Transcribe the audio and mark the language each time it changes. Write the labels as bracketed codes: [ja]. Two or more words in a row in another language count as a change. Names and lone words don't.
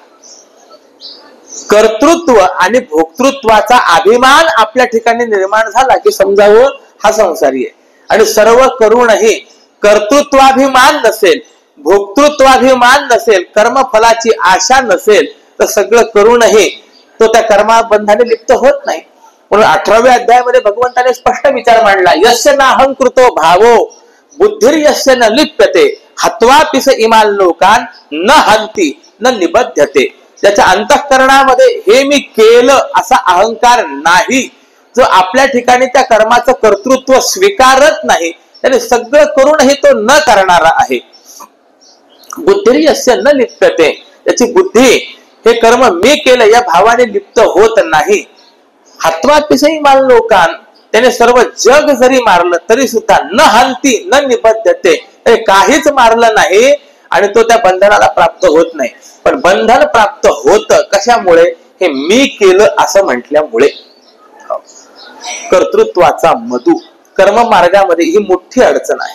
[mr] कर्तृत्व आणि भोक्तृत्वाचा अभिमान आपल्या ठिकाणी निर्माण झाला की समजावं हा संसारी आहे. आणि सर्व करूनही कर्तृत्वाभिमान नसेल, भोक्तृत्वाभिमान नसेल, कर्मफलाची आशा नसेल, तर सगळं करूनही तो त्या कर्माबंधाने लिप्त होत नाही. म्हणून 18व्या अध्यायामध्ये भगवंताने स्पष्ट विचार मांडला, [sa] यस्य नाहंकृतो भावो बुद्धिर्यस्य न लिप्यते हत्वा पिस इमाल लोकान न हंती न निबध्यते. [mr] त्याच्या अंतःकरणामध्ये हे मी केलं असा अहंकार नाही, जो आपल्या ठिकाणी त्या कर्माचं कर्तृत्व स्वीकारत नाही, त्याने सगळं करूनही तो न करणारा आहे. [sa] बुद्धिर्यस्य न लिप्यते, [mr] त्याची बुद्धी हे कर्म मी केलं या भावाने लिप्त होत नाही. [sa] हत्वा पिस इमाल लोकान, [mr] त्याने सर्व जग जरी मारलं तरी सुद्धा [sa] न हंती न निबद्धते, [mr] काहीच मारलं नाही आणि तो त्या बंधनाला प्राप्त होत नाही. पण बंधन प्राप्त होत कशामुळे, हे मी केलं असं म्हटल्यामुळे. कर्तृत्वाचा मधु कर्म मार्गामध्ये ही मोठी अडचण आहे.